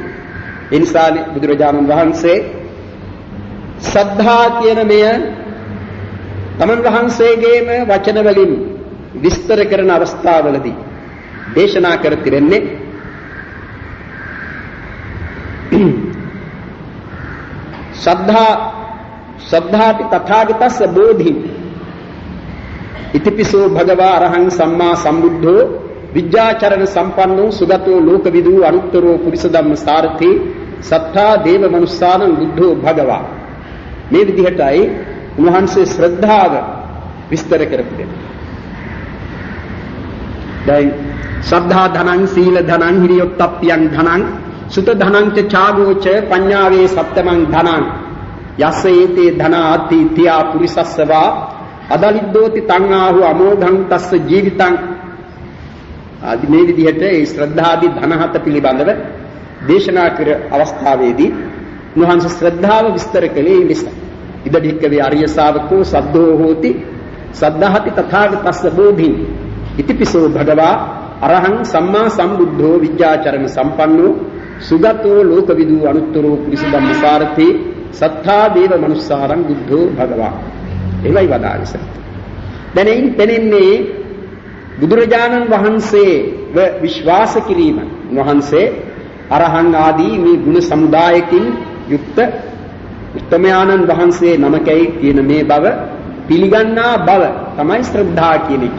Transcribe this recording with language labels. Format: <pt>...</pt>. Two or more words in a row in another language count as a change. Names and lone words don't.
<si>ඒ නිසා බුදුරජාණන් වහන්සේ සද්ධා කියන මෙය තමන් වහන්සේගේම වචන වලින් විස්තර කරන අවස්ථාවලදී දේශනා කර තිරෙන්නේ</si> <pi>සද්ධාති තථාගතස්ස බෝධි ඉතිපිසෝ භගවා අරහං සම්මා සම්බුද්ධෝ විද්‍යාචරණ සම්පන්නෝ සුගතෝ ලෝකවිදු අනුත්තරෝ පුරිස ධම්ම සාරථී සත්තා දේව මනුස්සානං බුද්ධෝ භගවා</pi> <si>මේ විදිහටයි උන්වහන්සේ ශ්‍රද්ධාව විස්තර කරපු</si> <pi>දැන් ශ්‍රද්ධා ධනං සීල ධනං හිරියොත්ප්පියං ධනං සුත ධනං ච ඡාගෝච පඤ්ඤාවේ සත්තමං ධනං යස්ස ඒතේ ධනාති තියා පුරිසස්සවා අදලිද්දෝති තං ආහු අමෝඝං තස්ස ජීවිතං</pi> <si>ආදි මේ විදිහට ඒ ශ්‍රද්ධාදී ධන හත පිළිබඳව දේශනා කර අවස්ථාවේදී උන්වහන්සේ ශ්‍රද්ධාව විස්තර කළේ නිසා</si> <pi>ඉද භික්ඛවේ ආර්ය ශාවකෝ සද්ධෝ හෝති සද්ධාහති තථාගතස්ස බෝධි ඉතිපිසෝ භගවා අරහං සම්මා සම්බුද්ධෝ විද්‍යාචරණ සම්පන්නෝ සුගතෝ ලෝකවිදු අනුත්තරෝ පුරිස ධම්මසාරති සත්තා දේව මනුස්සාරං බුද්ධෝ භගවා</pi> <si>එවයි වදාළේ. දැන් එයින් පෙනෙන්නේ බුදුරජාණන් වහන්සේව විශ්වාස කිරීම. වහන්සේ අරහං ආදී මේ ගුණ සමුදායකින් යුක්ත උත්තමයාණන් වහන්සේ නමකයි කියන මේ බව පිළිගන්නා බව තමයි ශ්‍රද්ධා කියන එක.</si>